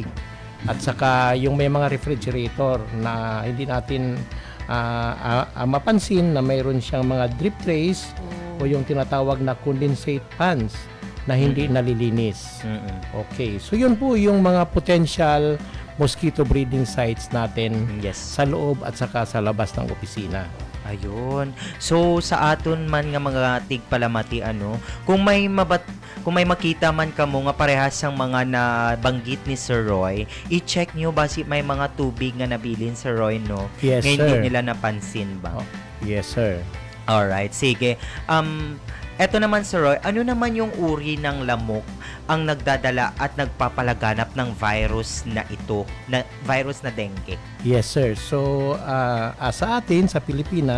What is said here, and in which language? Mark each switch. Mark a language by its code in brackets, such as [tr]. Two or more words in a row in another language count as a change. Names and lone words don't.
[tl] At saka yung may mga refrigerator na hindi natin mapansin na mayroon siyang mga [en] drip trays [tl] o yung tinatawag na [en] condensate pans [tl] na hindi nalilinis. Okay, so yun po yung mga [en] potential mosquito breeding sites [tl] natin Yes. sa loob at saka sa labas ng opisina. Ayun. [hil] So sa aton man nga mga tigpalamati kung may makita man kamo nga parehas sang mga nabanggit ni Sir Roy, i-check nyo basi may mga tubig nga nabilin Sir Roy no. [tl] Yes, Ngayon sir. hindi nila napansin ba? Yes, sir. Alright, sige. Eto naman Sir Roy, ano naman yung uri ng lamok ang nagdadala at nagpapalaganap ng virus na ito, na virus na dengue? Yes, sir. So, sa atin, sa Pilipinas,